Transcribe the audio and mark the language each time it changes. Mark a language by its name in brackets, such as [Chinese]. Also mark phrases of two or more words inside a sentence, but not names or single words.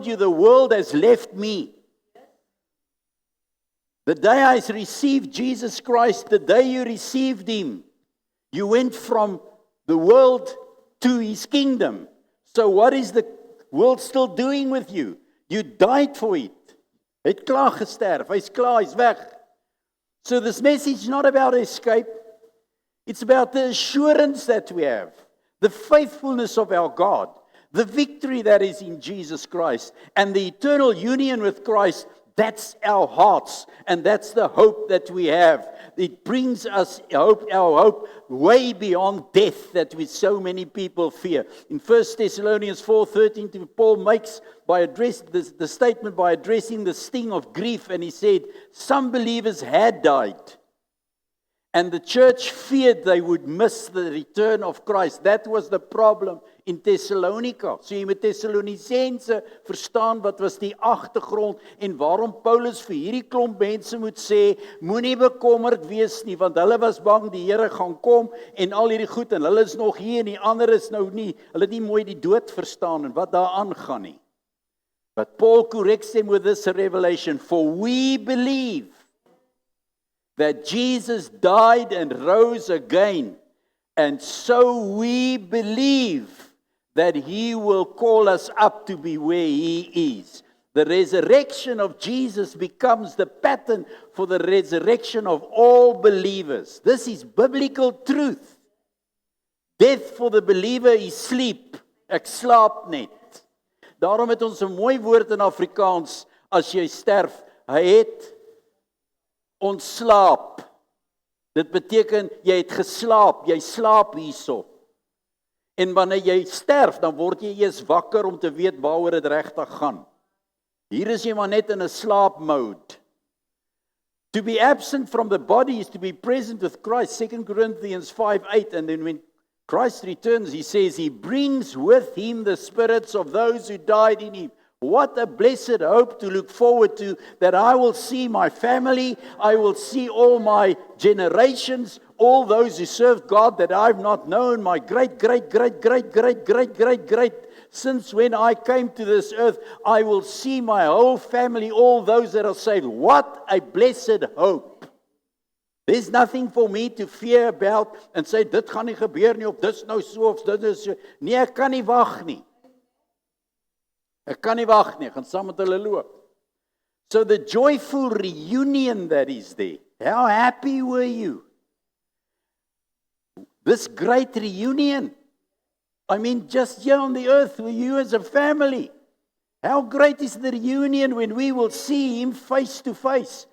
[English] I told you the world has left me. The day I received Jesus Christ, the day you received Him, you went from the world to His kingdom. So what is the world still doing with you? You died for it. [Afrikaans] Hy het klaar gesterf, hy's klaar, hy's weg. [English] So this message is not about escape. It's about the assurance that we have, the faithfulness of our God, the victory that is in Jesus Christ, and the eternal union with Christ. That's our hearts, and that's the hope that we have. It brings us hope, our hope way beyond death that we so many people fear. In 1 Thessalonians 4:13, Paul makes the statement by addressing the sting of grief, and he said, some believers had died, and the church feared they would miss the return of Christ. That was the problem in Thessalonica. [Afrikaans] So jy moet Thessalonisense verstaan wat was die agtergrond en waarom Paulus vir hierdie klomp mense moet sê, moenie bekommerd wees nie, want hulle was bang die Here gaan kom en al hierdie goed, en hulle is nog hier en die ander is nou nie, hulle het nie mooi die dood verstaan en wat daar aangaan nie. [English] But Paul corrects them with this revelation, for we believe that Jesus died and rose again, and so we believe that He will call us up to be where He is. The resurrection of Jesus becomes the pattern for the resurrection of all believers. This is biblical truth. Death for the believer is sleep. [Afrikaans] Ek slaap net. Daarom het ons 'n mooi woord in Afrikaans, as jy sterf, hy het ontslaap. Dit beteken, jy het geslaap, jy slaap hierso. En wanneer jy sterf, dan word jy eers wakker om te weet waaroor dit regtig gaan. Hier is jy maar net in 'n slaap mode. [English] To be absent from the body is to be present with Christ, 2 Corinthians 5:8, and then when Christ returns, He says, He brings with Him the spirits of those who died in Him. What a blessed hope to look forward to, that I will see my family, I will see all my generations, all those who served God that I've not known, my great, since when I came to this earth, I will see my whole family, all those that are saved. What a blessed hope. There's nothing for me to fear about and say, [Afrikaans] dit gaan nie gebeur nie, of dit is nou so, of dit is so. Nee, ek kan nie wag nie. Ek kan nie wag nie, ek gaan saam met hulle loop. [English] So the joyful reunion that is there, how happy were you? This great reunion. I mean, just here on the earth, with you as a family. How great is the reunion when we will see Him face to face.